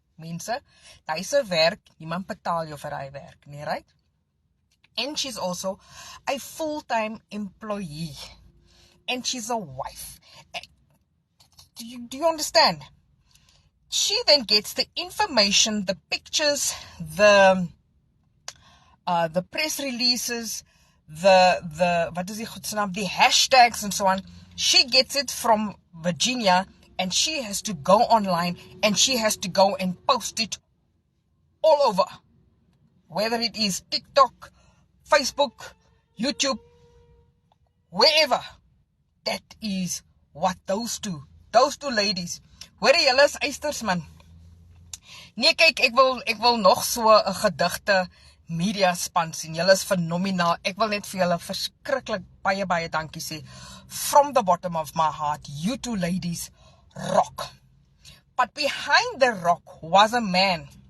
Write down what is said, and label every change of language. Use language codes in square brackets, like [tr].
[af] Mense, dis 'n werk, niemand betaal jou vir daai werk nie, [en] right? And she's also a full-time employee. And she's a wife. Do you understand? She then gets the information, the pictures, the press releases, the hashtags and so on. She gets it from Virginia, and she has to go online and she has to go and post it all over. Whether it is TikTok, Facebook, YouTube, wherever. That is what those two ladies. [af] Hoor jy hulle is eisters man. Nee kyk, ek wil nog so 'n gedigte media span sien. Julle is fenomenaal. Ek wil net vir julle verskriklik baie dankie sê. [en] From the bottom of my heart, you two ladies rock. But behind the rock was a man.